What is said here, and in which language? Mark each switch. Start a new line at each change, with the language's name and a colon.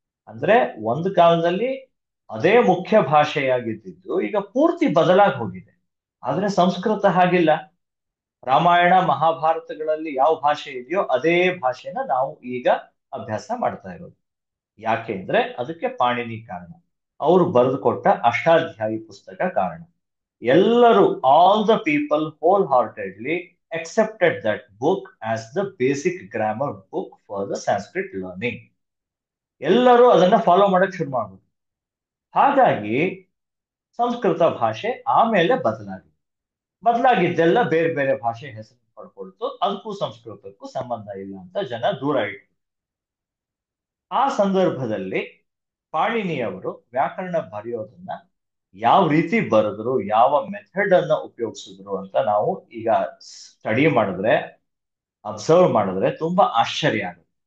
Kannada: ಅಂದ್ರೆ ಒಂದು ಕಾಲದಲ್ಲಿ ಅದೇ ಮುಖ್ಯ ಭಾಷೆಯಾಗಿದ್ದು ಈಗ ಪೂರ್ತಿ ಬದಲಾಗಿ ಹೋಗಿದೆ. ಆದ್ರೆ ಸಂಸ್ಕೃತ ಹಾಗಿಲ್ಲ. ರಾಮಾಯಣ ಮಹಾಭಾರತಗಳಲ್ಲಿ ಯಾವ ಭಾಷೆ ಇದೆಯೋ ಅದೇ ಭಾಷೆನ ನಾವು ಈಗ ಅಭ್ಯಾಸ ಮಾಡ್ತಾ ಇರೋದು. ಯಾಕೆ ಅಂದ್ರೆ ಅದಕ್ಕೆ ಪಾಣಿನಿ ಕಾರಣ. ಅವರು ಬರೆದು ಕೊಟ್ಟ ಅಷ್ಟಾಧ್ಯಾಯಿ ಪುಸ್ತಕ ಕಾರಣ.
English: ಎಲ್ಲರೂ, all the people wholeheartedly accepted that book as the basic grammar book for the Sanskrit learning.
Kannada: ಎಲ್ಲರೂ ಅದನ್ನ ಫಾಲೋ ಮಾಡಕ್ ಶುರು ಮಾಡ್ಬೋದು. ಹಾಗಾಗಿ ಸಂಸ್ಕೃತ ಭಾಷೆ ಆಮೇಲೆ ಬದಲಾಗಿದ್ದೆಲ್ಲ ಬೇರೆ ಬೇರೆ ಭಾಷೆ ಹೆಸರು ಪಡ್ಕೊಳ್ತು. ಅದಕ್ಕೂ ಸಂಸ್ಕೃತಕ್ಕೂ ಸಂಬಂಧ ಇಲ್ಲ ಅಂತ ಜನ ದೂರ ಇಟ್ರು. ಆ ಸಂದರ್ಭದಲ್ಲಿ ಪಾಣಿನಿಯವರು ವ್ಯಾಕರಣ ಬರೆಯೋದನ್ನ ಯಾವ ರೀತಿ ಬರೆದ್ರು, ಯಾವ ಮೆಥಡ್ ಅನ್ನ ಉಪಯೋಗಿಸಿದ್ರು ಅಂತ ನಾವು ಈಗ ಸ್ಟಡಿ ಮಾಡಿದ್ರೆ, ಅಬ್ಸರ್ವ್ ಮಾಡಿದ್ರೆ ತುಂಬಾ ಆಶ್ಚರ್ಯ ಆಗುತ್ತೆ.